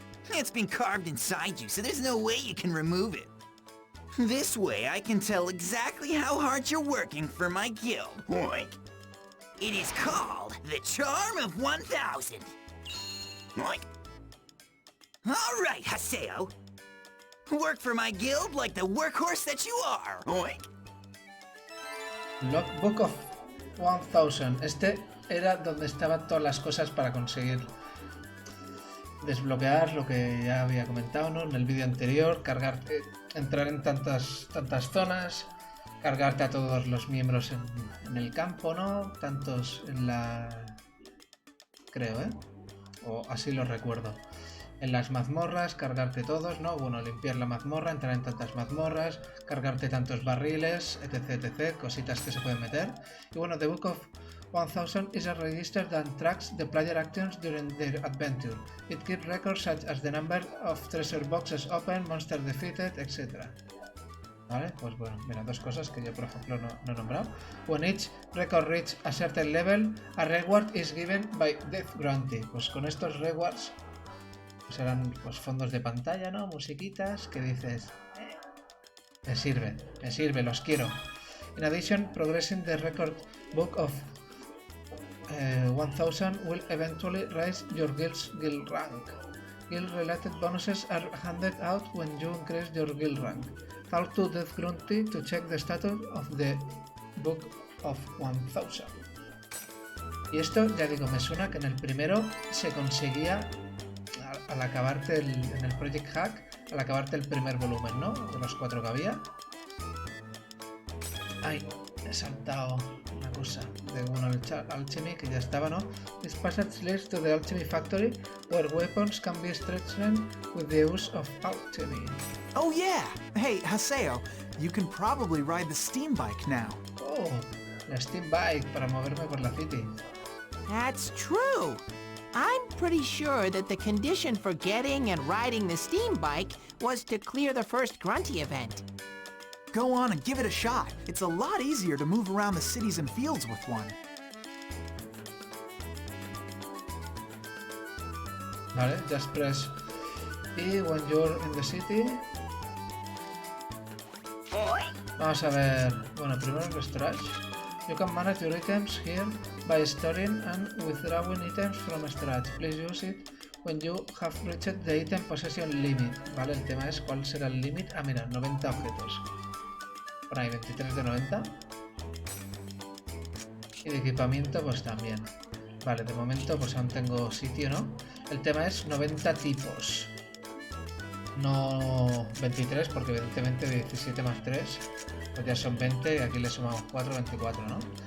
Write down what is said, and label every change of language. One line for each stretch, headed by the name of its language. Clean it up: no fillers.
English: It's been carved inside you, so there's no way you can remove it. This way, I can tell exactly how hard you're working for my guild. Oink. It is called the Charm of 1000. Oink. All right, Haseo. Work for my guild like the workhorse that you are. Oink. Logbook of 1000.
Spanish: Este era donde estaban todas las cosas para conseguir desbloquear lo que ya había comentado, ¿no? En el vídeo anterior, cargarte, entrar en tantas zonas, cargarte a todos los miembros en el campo, ¿no? Tantos en la... creo, ¿eh? O así lo recuerdo. En las mazmorras, cargarte todos, ¿no? Bueno, limpiar la mazmorra, entrar en tantas mazmorras, cargarte tantos barriles, etc, etc, cositas que se pueden meter. Y bueno,
English: The Book of 1000 is a register that tracks the player actions during their adventure. It keeps records such as the number of treasure boxes opened, monsters defeated, etc.
Spanish: Vale, pues bueno, mira, dos cosas que yo por ejemplo no he nombrado.
English: When each record reaches a certain level, a reward is given by Death Grunty.
Spanish: Pues con estos rewards serán pues fondos de pantalla, ¿no? Musiquitas que dices, me sirve, los quiero.
English: In addition, progressing the record book of 1000 will eventually raise your guild's guild rank. Guild-related bonuses are handed out when you increase your guild rank. Talk to Death Grunty to check the status of the Book of 1000.
Spanish: Y esto, ya digo, me suena que en el primero se conseguía al acabarte en el Project Hack, al acabarte el primer volumen, ¿no? De los 4 que había. Ay, he saltado una cosa de uno alchemy que ya estaba, ¿no?
English: This passage leads to the alchemy factory where weapons can be strengthened with the use of alchemy. Oh yeah! Hey, Haseo, you can probably ride the steam bike now.
Spanish: Oh, la steam bike para moverme por la city.
English: That's true. I'm pretty sure that the condition for getting and riding the steam bike was to clear the first Grunty event. Go on and give it a shot. It's a lot easier to move around the cities and fields with one. Vale, just press E when you're in the city.
Spanish: Vamos a ver, bueno, primero el storage.
English: You can manage your items here by storing and withdrawing items from storage. Please use it when you have reached the item possession limit.
Spanish: Vale, el tema es cuál será el límite. Ah, mira, 90 objetos. Por ahí, 23 de 90. Y de equipamiento, pues también. Vale, de momento, pues aún tengo sitio, ¿no? El tema es 90 tipos. No 23, porque evidentemente 17 más 3, pues ya son 20, y aquí le sumamos 4, 24, ¿no?